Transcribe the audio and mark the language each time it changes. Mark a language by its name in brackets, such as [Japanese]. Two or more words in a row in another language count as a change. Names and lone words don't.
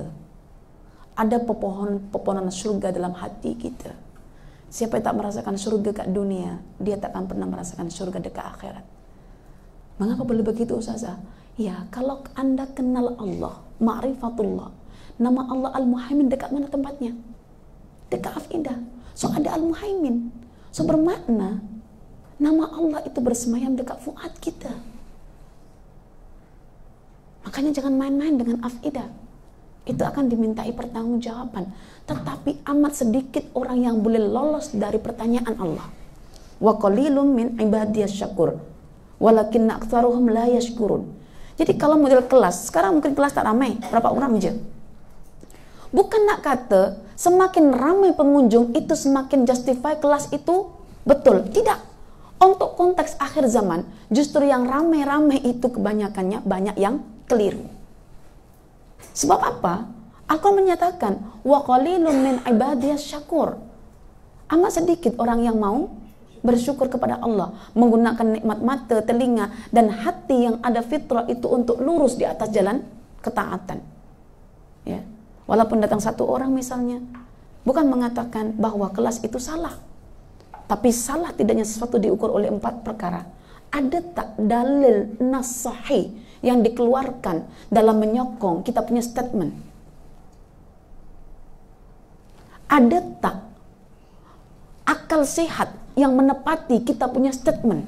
[Malay] Ada pepohonan surga dalam hati kita. Siapa yang tak merasakan surga kat dunia, dia tak akan pernah merasakan surga dekat akhirat. Mengapa boleh begitu, Ustazah? Ya, kalau Anda kenal Allah, ma'rifatullah, nama Allah Al-Muhaimin dekat mana tempatnya? Dekat afidah. So ada Al-Muhaimin. So bermakna nama Allah itu bersemayam dekat fuad kita. Makanya jangan main-main dengan afidah. Itu akan dimintai pertanggungjawaban. Tetapi amat sedikit orang yang boleh lolos dari pertanyaan Allah. [Arabic] وقليل من عبادي الشكور ولكن أكثرهم لا يشكرون. [Malay] Jadi kalau model kelas, sekarang mungkin kelas tak ramai, berapa orang aja. Bukan nak kata semakin ramai pengunjung itu semakin justify kelas itu betul. Tidak. Untuk konteks akhir zaman, justru yang ramai-ramai itu kebanyakannya banyak yang keliru. Sebab apa? Al-Quran menyatakan [Arabic] وقليل من عبادي الشكور. [Malay] Amat sedikit orang yang mau bersyukur kepada Allah, menggunakan nikmat mata, telinga, dan hati yang ada fitrah itu untuk lurus di atas jalan ketaatan. Ya. Walaupun datang satu orang misalnya, bukan mengatakan bahwa kelas itu salah. Tapi salah tidaknya sesuatu diukur oleh 4 perkara. Ada tak dalil nas sahih yang dikeluarkan dalam menyokong kita punya statement? Ada tak akal sehat yang menepati kita punya statement?